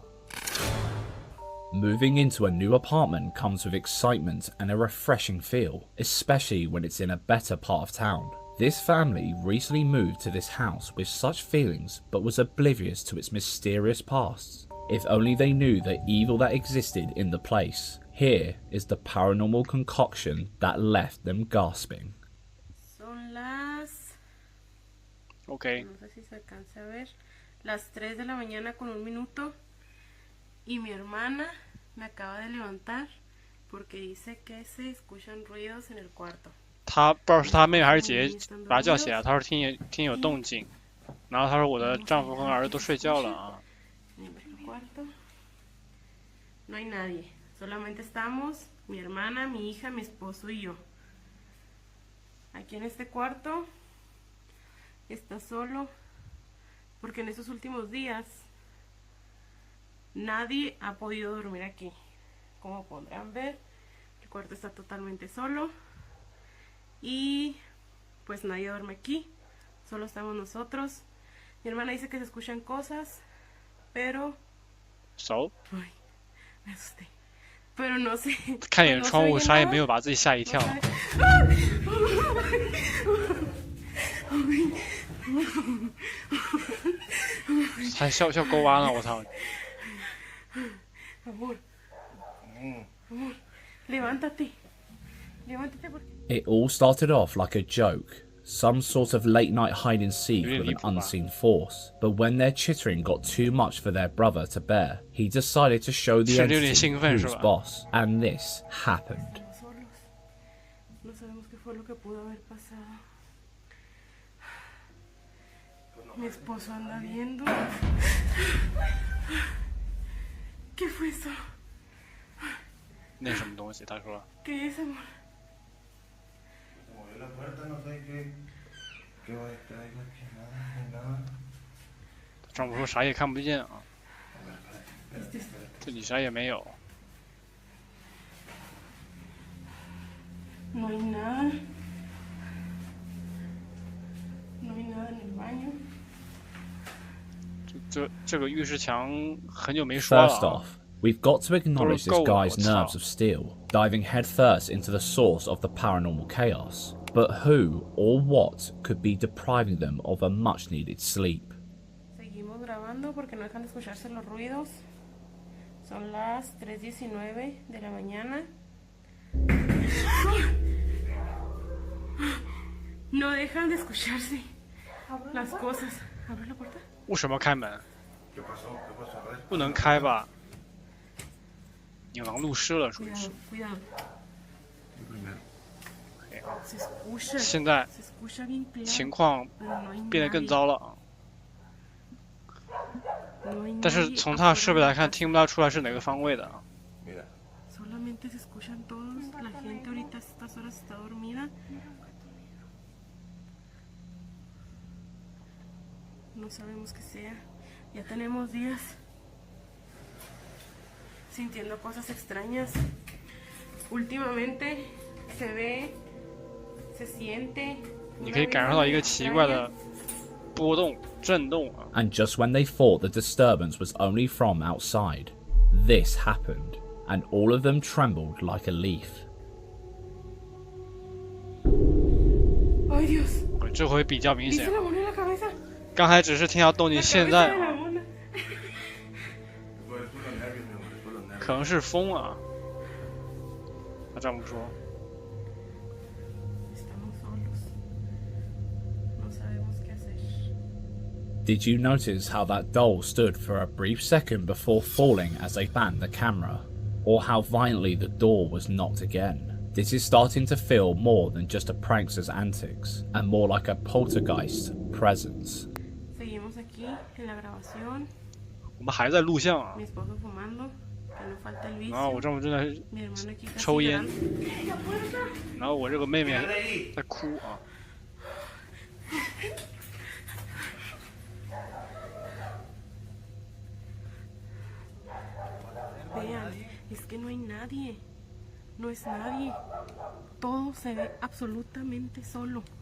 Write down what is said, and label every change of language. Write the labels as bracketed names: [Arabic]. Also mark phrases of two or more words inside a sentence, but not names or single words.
[English] Moving into a new apartment comes with excitement and a refreshing feel, especially when it's in a better part of town. This family recently moved to this house with such feelings but was oblivious to its mysterious past. If only they knew the evil that existed in the place. Here is the paranormal concoction that left them gasping. [Spanish] Son las... Okay. No sé si se alcanza a ver. Las 3 de la mañana con 1 minuto. Y mi hermana me acaba de levantar porque dice que se escuchan ruidos en el cuarto. [Chinese] 她不知道是她妹妹还是姐姐把她叫起来，她说听有动静，然后她说我的丈夫和儿子都睡觉了啊。 [Spanish] No hay nadie. Solamente estamos mi hermana, mi hija, mi esposo y yo. Aquí en este cuarto está solo porque en estos últimos días nadie ha podido dormir aquí. Como podrán ver, el cuarto está totalmente solo y pues nadie duerme aquí, solo estamos nosotros. Mi hermana dice que se escuchan cosas, pero... So? Ay, me asusté. Pero no sé. [Chinese] 看一眼窗户，啥也没有，把自己吓一跳。还笑勾弯了，我操！ [Spanish] Amor, amor, levántate, levántate porque... [English] It all started off like a joke, some sort of late night hide and seek with an unseen force, but when their chittering got too much for their brother to bear, he decided to show the entity who's boss, and this happened. [Spanish] No sabemos qué fue lo que pudo haber pasado. Mi esposo anda viendo. ¿Qué fue eso? [Chinese] 那什么东西？他说。 [Spanish] ¿Qué es, amor? Movió la puerta, no sé qué va a estar ahí, nada. [Chinese] 丈夫说啥也看不见啊，这里啥也没有。 [Spanish] No hay nada. No hay nada en el baño. [Chinese] 这个浴室墙很久没刷了。 [English] First off, we've got to acknowledge this guy's nerves of steel, diving headfirst into the source of the paranormal chaos. But who or what could be depriving them of a much-needed sleep? [Spanish] Seguimos grabando porque no dejan de escucharse los ruidos. Son las 3:19 de la mañana. No dejan de escucharse las cosas. ¿Abre la puerta? [Chinese] 为什么要开门？不能开吧？引狼入室了，属于是。现在情况变得更糟了啊！但是从他设备来看，听不大出来是哪个方位的啊。 [Spanish] Solamente se escuchan todos. La gente ahorita a estas horas está dormida. No sabemos qué sea. Ya tenemos días sintiendo cosas extrañas. Últimamente se ve, se siente. [Chinese] 你可以感受到一个奇怪的波动、震动啊。 [English] And just when they thought the disturbance was only from outside, this happened, and all of them trembled like a leaf. [Spanish] ¡Ay, Dios! [Chinese] 这回比较明显。 [Spanish] ¿Viste la mano en la cabeza? [Chinese] 刚才只是听到动静，现在可能是风啊。他丈夫说。 [English] Did you notice how that doll stood for a brief second before falling as they banned the camera? Or how violently the door was knocked again? This is starting to feel more than just a prankster's antics, and more like a poltergeist presence. [Spanish] Seguimos aquí en la grabación. [Chinese] 我们还在录像啊。 [Spanish] Mi esposo fumando, que no falta el vicio. [Chinese] 然后我丈夫正在抽烟，然后我这个妹妹在哭啊。 [Spanish] Vean, es que no hay nadie. No es nadie. Todo se ve absolutamente solo.